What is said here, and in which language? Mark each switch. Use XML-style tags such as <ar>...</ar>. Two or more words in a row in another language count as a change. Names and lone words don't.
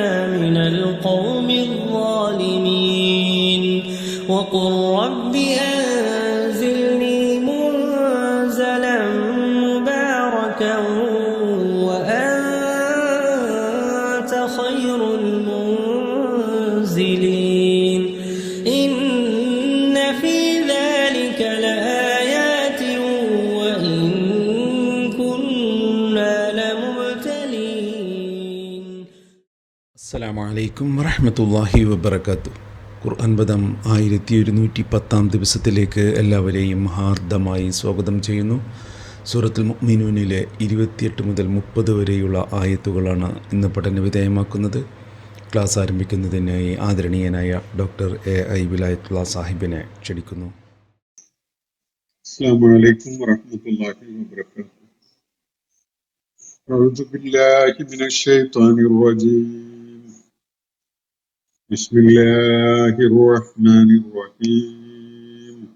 <ar>من القوم الظالمين وقل رب أنزلني منزلا مباركا وأنت خير المنزلين. إن في ذلك لآيات وإن كنا لمبتلين. السلام عليكم ورحمة الله وبركاته.</ar> <ml>ഖുർആൻ പദം 1110 ദിവസത്തിലേക്ക് എല്ലാവരെയും ഹാർദമായി സ്വാഗതം ചെയ്യുന്നു. സൂറത്തുൽ മുഅ്മിനൂനിലെ 28 മുതൽ 30 വരെയുള്ള ആയത്തുകളാണ് ഇന്ന് പഠന വിധേയമാക്കുന്നത്. ക്ലാസ് ആരംഭിക്കുന്നതിനായി ആദരണീയനായ ഡോക്ടർ എ.ഐ. വിലായത്തുള്ള സാഹിബിനെ ക്ഷണിക്കുന്നു.</ml> <ar>السلام عليكم ورحمة الله وبركاته. أعوذ بالله من الشيطان الرجيم. بسم الله الرحمن الرحيم.</ar>